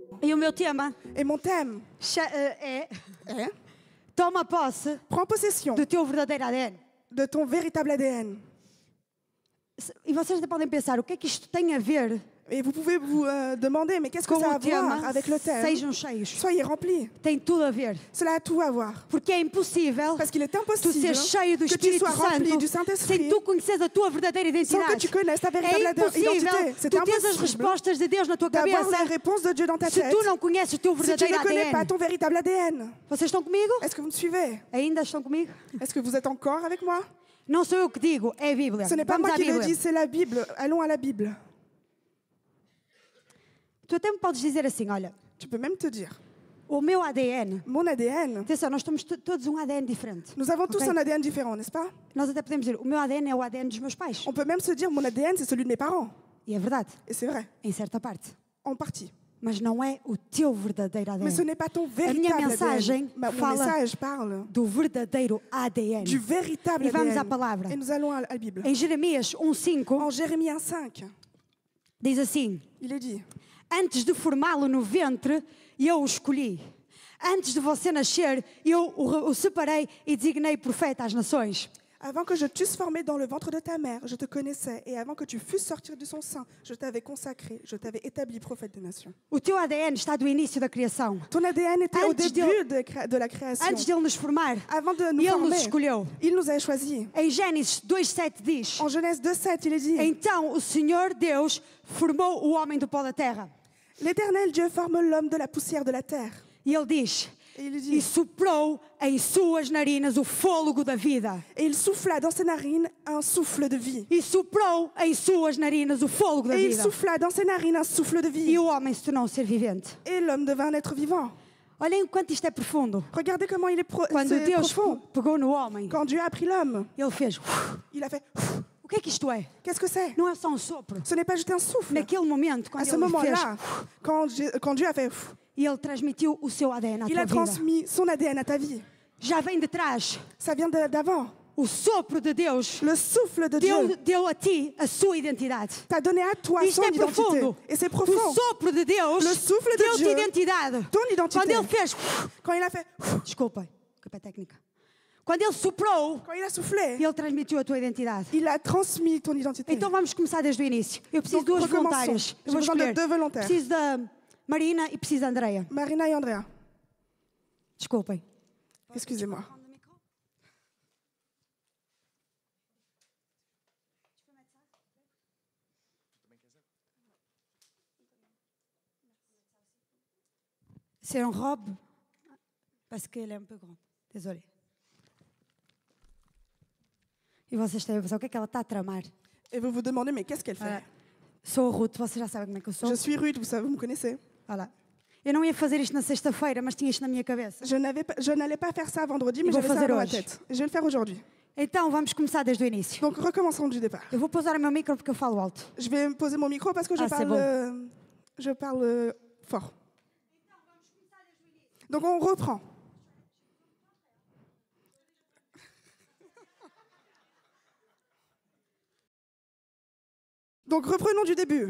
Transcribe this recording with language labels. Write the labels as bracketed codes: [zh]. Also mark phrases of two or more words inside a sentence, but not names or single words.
[pt] E o meu tema [fr] Et mon thème [pt] é [fr] est [pt] toma posse [fr] prends possession [pt] do teu verdadeiro ADN. [fr] de ton véritable ADN. [pt] E vocês até podem pensar, o que é que isto tem a ver [fr] Et vous pouvez vous demander, mais qu'est-ce que [pt] com [fr] ça a [pt] o [fr] à voir [pt] tema [fr] avec le thème? [pt] Sejam cheios? [fr] Soyez remplis. [pt] Tem tudo a ver. [fr] Cela a tout à voir. [pt] Porque é impossível [fr] Parce qu'il est [pt] tu [fr] impossible [pt] seres cheio do [fr] que tu [pt] Espírito [fr] sois rempli [pt] Santo [fr] du [pt] sem [fr] Saint-Esprit [pt] tu conheceres a tua verdadeira [fr] sans que [pt] identidade. [fr] tu connaisses ta véritable [pt] É impossível [fr] identité. C'est [pt] tu teres as [fr] impossible [pt] respostas de Deus na tua [fr] d'avoir [pt] cabeça [fr] la réponse de Dieu dans ta [pt] se tête tu não conheces o teu [fr] si tu [pt] verdadeiro [fr] ne connais pas [pt] ADN. [fr] ton véritable ADN. [pt] Vocês estão comigo? [fr] Est-ce que vous me suivez? [pt] Ainda estão comigo? [fr] Est-ce que vous êtes encore avec moi? [pt] Não sou eu que digo, é a Bíblia. [fr] Ce n'est pas [pt] Vamos [fr] moi [pt] à [fr] qui le [pt] Bíblia. [fr] dis, c'est la Bible. Allons à la Bible. [pt] Tu até me podes dizer assim, olha, [fr] Tu peux même te dire, [pt] o meu ADN, [fr] mon ADN, [pt] atenção, nós temos todos um ADN diferente. [fr] nous avons tous [pt] Ok? [fr] un ADN différent, n'est-ce pas? [pt] Nós até podemos dizer, o meu ADN é o ADN dos meus pais. [fr] On peut même se dire, mon ADN, c'est celui de mes parents. [pt] E é verdade, [fr] Et c'est vrai, [pt] em certa parte. [fr] en partie. [pt] Mas não é o teu verdadeiro [fr] Mais ce [pt] ADN. [fr] n'est pas ton [pt] A minha [fr] véritable [pt] mensagem [fr] ADN. Mon [pt] fala [fr] message parle [pt] do verdadeiro ADN. [fr] du véritable [pt] E vamos à [fr] ADN. [pt] palavra. [fr] Et nous allons à la Bible. [pt] Em Jeremias 1:5 [fr] En Jérémie 1:5, [pt] diz assim: [fr] il est dit, [pt] antes de formá-lo no ventre, eu o escolhi. Antes de você nascer, eu o separei e designei profeta às nações. [fr] avant que je t'eusse formé dans le ventre de ta mère, je te connaissais, et avant que tu fusses sortir de son sein, je t'avais consacré, je t'avais établi prophète des nations. [pt] O teu ADN está do início da criação. [fr] Ton ADN était au [pt] Antes [fr] début de la création. [pt] Antes de ele nos formar, [fr] Avant de nous [pt] ele nos [fr] former, [pt] escolheu. [fr] il nous a choisis. [pt] Em Gênesis 2:7 diz: [fr] En Genèse 2:7, il est dit, [pt] então o Senhor Deus formou o homem do pó da terra. [fr] l'Éternel Dieu forme l'homme de la poussière de la terre. [pt] E ele diz: [fr] Et il [pt] e [fr] dit, [pt] soprou em suas narinas o fôlego da vida. [fr] et il souffla dans ses narines un souffle de vie. [pt] E soprou em suas narinas o fôlego da [fr] Et il [pt] vida. [fr] souffla dans ses narines un souffle de [pt] E [fr] vie. [pt] o homem se tornou um ser vivente. [fr] Et l'homme devint un être vivant. [pt] Olhem quanto isto é profundo. [fr] Regardez comment il est [pt] Quando [fr] c'est [pt] Deus [fr] profond. [pt] pegou no homem, [fr] Quand Dieu a pris l'homme, [pt] ele fez. [fr] il a fait, [pt] O que é que isto é? [fr] qu'est-ce que c'est? [pt] Não é só um sopro. [fr] Ce n'est pas juste un souffle. [pt] Naquele momento, [fr] À [pt] quando [fr] ce [pt] ele fez, [fr] moment-là, quand Dieu a fait, [pt] e ele transmitiu o seu ADN à [fr] il [pt] tua [fr] a [pt] vida. [fr] transmis son ADN à ta vie. [pt] Já vem de trás. [fr] Ça vient d'avant. [pt] O sopro de Deus [fr] Le souffle de Dieu [pt] deu a ti a sua identidade. [fr] t'a donné à toi [pt] Isto [fr] son [pt] é [fr] identité. [pt] profundo. [fr] Et c'est [pt] O [fr] profond. [pt] sopro de Deus [fr] Le souffle de [pt] deu-te [fr] Dieu, [pt] identidade. [fr] ton identité. [pt] Quando ele fez... [fr] Quand il a fait, [pt] Desculpem, culpa é técnica. Quando ele soprou, [fr] quand il a soufflé, [pt] ele transmitiu a tua identidade. [fr] il a transmis ton identité. [pt] Então vamos começar desde o início. Eu preciso de [fr] Donc, [pt] duas [fr] recommençons. [pt] voluntárias. [fr] J'ai [pt] Eu vou [fr] besoin de [pt] escolher. [fr] deux volontaires. [pt] Preciso da Marina e preciso da Andreia. [fr] Marina et Andrea, [pt] Desculpem. [fr] excusez-moi. C'est une robe parce qu'elle est un peu grande. Désolée. [pt] E vocês têm a pensar o que é que ela está a tramar. [fr] Et vous vous demandez, mais qu'est-ce qu'elle fait? [pt] Sou a Ruth, vocês já sabem como é que eu sou. [fr] Je suis Ruth, vous savez, vous me connaissez. Voilà. [pt] Eu não ia fazer isto na sexta-feira, mas tinha isto na minha cabeça. [fr] Je n'allais pas faire ça vendredi, mais [pt] vou [fr] j'avais ça [pt] fazer [fr] dans ma [pt] hoje. [fr] tête. Et je vais le faire aujourd'hui. [pt] Então vamos começar desde o início. [fr] Donc recommençons du départ. [pt] Eu vou pousar o meu micro porque eu falo alto. [fr] Je vais me poser mon micro parce que Ah, c'est bon. je parle fort. Donc on reprend. Donc reprenons du début.